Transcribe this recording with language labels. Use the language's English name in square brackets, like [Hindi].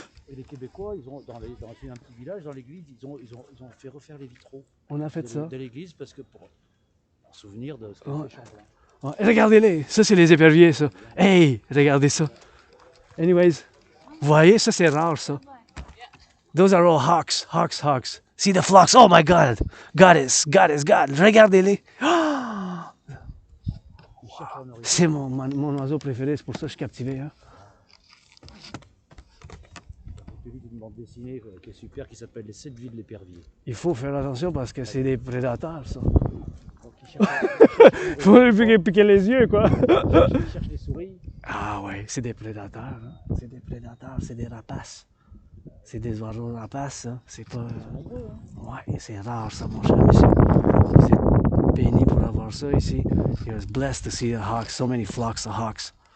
[French] Et les Québécois, ils ont, dans un petit village, dans l'église, ils ont fait refaire les vitraux On a fait ça. de l'église parce que pour en souvenir de ce qu'a Ouais. fait Champlain. Ouais, regardez-les, ça c'est les éperviers, ça. Hey, regardez ça. Anyways, vous voyez, ça c'est rare, ça. [English] Those are all hawks, hawks, hawks. See the flocks, oh my God. Goddess, goddess, God. [French] Regardez-les. [English] Ah! [French] C'est mon oiseau préféré, c'est pour ça que je suis captivé. Hein. J'ai lu une bande dessinée qui est super, qui s'appelle Les 7 vies de l'épervier. Il faut faire attention parce que c'est des prédateurs, ça. Donc ils cherchent, Il faut lui piquer les yeux, quoi. ils cherchent les souris. Ah ouais, c'est des prédateurs. Hein. C'est des prédateurs, c'est des rapaces. C'est des oiseaux rapaces, ça. C'est pas... Ouais, c'est rare, ça, mon cher monsieur. C'est béni pour avoir ça ici. [English] He was blessed to see the hawks, so many flocks of hawks.